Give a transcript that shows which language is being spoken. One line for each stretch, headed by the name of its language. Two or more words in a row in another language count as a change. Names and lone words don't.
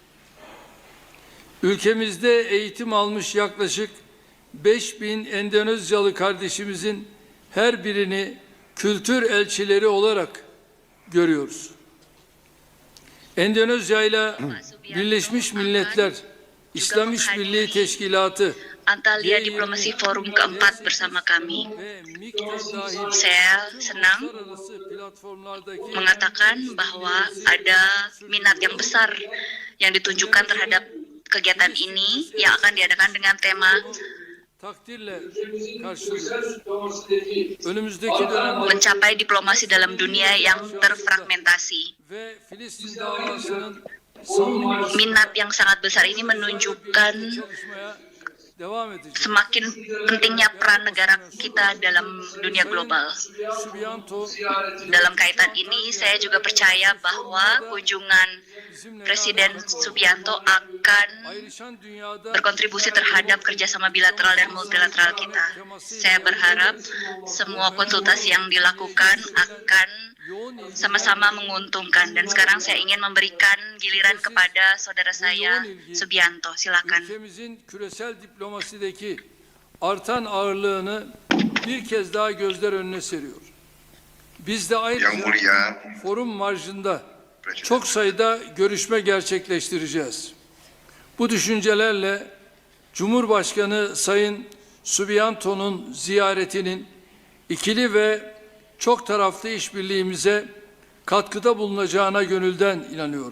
Turkish: Ülkemizde eğitim almış yaklaşık 5.000 Endonezyalı kardeşimizin her birini kültür elçileri olarak görüyoruz. Endonezya ile Birleşmiş Milletler İslam İşbirliği Teşkilatı
Indonesian: Antalya Diplomasi Forum keempat bersama kami. Saya senang mengatakan bahwa ada minat yang besar yang ditunjukkan terhadap kegiatan ini yang akan diadakan dengan tema
Turkish: takdirle karşılıyoruz. Önümüzdeki dönemde
Indonesian: mencapai diplomasi dalam dunia yang terfragmentasi.
Turkish: ve Filistin davasının
Indonesian: Minat yang sangat besar ini menunjukkan
Turkish: çalışmaya devam edeceğiz.
Indonesian: semakin pentingnya peran negara kita dalam dunia global. Subianto Dalam kaitan ini, saya juga percaya bahwa kunjungan Presiden Subianto akan
Turkish: ayrışan dünyada
Indonesian: berkontribusi terhadap kerjasama bilateral dan multilateral kita. Saya berharap semua konsultasi yang dilakukan akan
Turkish: yoğun ilgi
Indonesian: sama-sama menguntungkan. Dan sekarang saya ingin memberikan giliran kepada saudara saya, Subianto. Silakan.
Turkish: ülkemizin küresel diplomasideki artan ağırlığını bir kez daha gözler önüne seriyor. Biz de
Indonesian: Yang
Turkish: ayrıca
Indonesian: mulia
Turkish: forum marjında çok sayıda görüşme gerçekleştireceğiz. Bu düşüncelerle Cumhurbaşkanı Sayın Subianto'nun ziyaretinin ikili ve çok taraflı işbirliğimize katkıda bulunacağına gönülden inanıyorum.